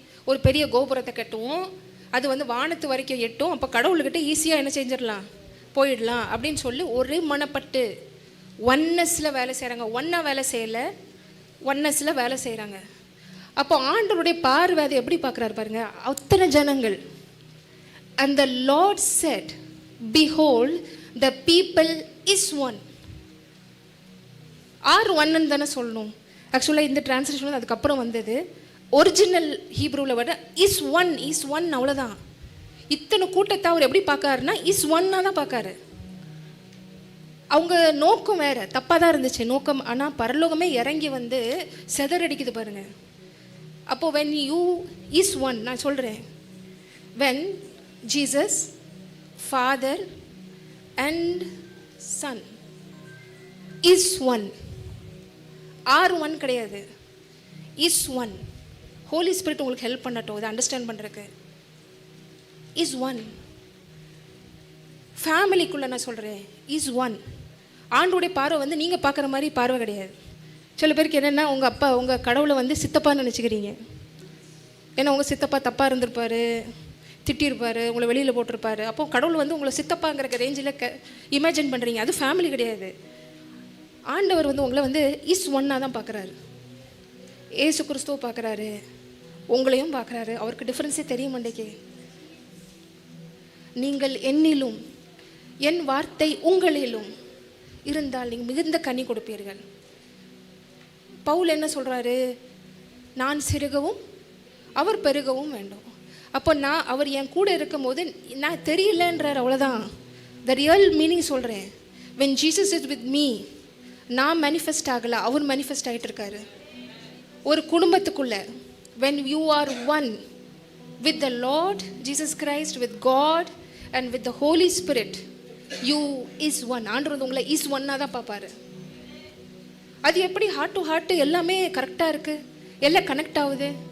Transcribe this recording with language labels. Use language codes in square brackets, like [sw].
[ta] ஒரு பெரிய கோபுரத்தை கட்டுவோம், அது வந்து வானத்து வரைக்கும் எட்டும், அப்போ கடவுள்கிட்ட ஈஸியாக என்ன செஞ்சிடலாம், போயிடலாம் அப்படின்னு சொல்லி ஒரே மனப்பட்டு ஒன்னஸில் வேலை செய்கிறாங்க. ஒன்றா வேலை செய்யலை, ஒன்னஸில் வேலை செய்கிறாங்க. அப்போ ஆண்டவருடைய பார்வை அதை எப்படி பார்க்குறாரு பாருங்க, அத்தனை ஜனங்கள். [en] and the Lord said, behold the people is one. [ta] R ஒன்னு தானே சொல்லணும். ஆக்சுவலாக இந்த டிரான்ஸ்லேஷன் அதுக்கப்புறம் வந்தது. ஒரிஜினல் ஹீப்ரூவில் விட இஸ் ஒன் அவ்வளோதான். இத்தனை கூட்டத்தை அவர் எப்படி பார்க்காருன்னா இஸ் ஒன்னாக தான் பார்க்காரு. அவங்க நோக்கம் வேறு தப்பாக தான் இருந்துச்சு நோக்கம். ஆனால் பரலோகமே இறங்கி வந்து செதறடிக்குது பாருங்க. [en] அப்போது when you is one, [ta] நான் சொல்கிறேன், [en] when Jesus Father and Son is one, are one கிடையாது, is one. [ta] ஹோலி ஸ்பிரிட் உங்களுக்கு ஹெல்ப் பண்ணட்டும் இதை அண்டர்ஸ்டாண்ட் பண்ணுறதுக்கு. Is one. ஃபேமிலிக்குள்ளே நான் சொல்கிறேன் இஸ் ஒன். ஆண்டோடைய பார்வை வந்து நீங்கள் பார்க்குற மாதிரி பார்வை கிடையாது. சில பேருக்கு என்னென்னா உங்கள் அப்பா உங்கள் கடவுளை வந்து சித்தப்பான்னு நினச்சிக்கிறீங்க. ஏன்னா உங்கள் சித்தப்பா தப்பாக இருந்திருப்பார், திட்டிருப்பார், உங்களை வெளியில் போட்டிருப்பாரு. அப்போது கடவுள் வந்து உங்களை சித்தப்பாங்கிற ரேஞ்சில் இமேஜின் பண்ணுறீங்க. அது ஃபேமிலி கிடையாது. ஆண்டவர் வந்து உங்களை வந்து இஸ் ஒன்னாக தான் பார்க்குறாரு. ஏசு கிறிஸ்துவ பார்க்குறாரு, உங்களையும் பார்க்குறாரு. அவருக்கு டிஃப்ரென்ஸே தெரிய மாட்டேங்க. நீங்கள் என்னிலும் என் வார்த்தை உங்களிலும் இருந்தால் நீங்கள் மிகுந்த கனி கொடுப்பீர்கள். பவுல் என்ன சொல்கிறாரு? நான் சிறுகவும் அவர் பெருகவும் வேண்டும். அப்போ அவர் என் கூட இருக்கும் போது நான் தெரியலன்றார், அவ்வளோதான். [en] The real meaning சொல்கிறேன். when Jesus is with me, [ta] நான் மேனிஃபெஸ்ட் ஆகலை, அவர் மேனிஃபெஸ்ட் ஆகிட்டு இருக்காரு. ஒரு குடும்பத்துக்குள்ளே [en] when you are one with the Lord Jesus Christ, with God and with the Holy Spirit, you is one. [ta] ஆண்டவர் வந்து உங்களை இஸ் ஒன்னாக தான் பார்ப்பாரு. அது எப்படி ஹார்ட் டு ஹார்ட் எல்லாமே கரெக்டாக இருக்குது, எல்லாம் கனெக்ட் ஆகுது.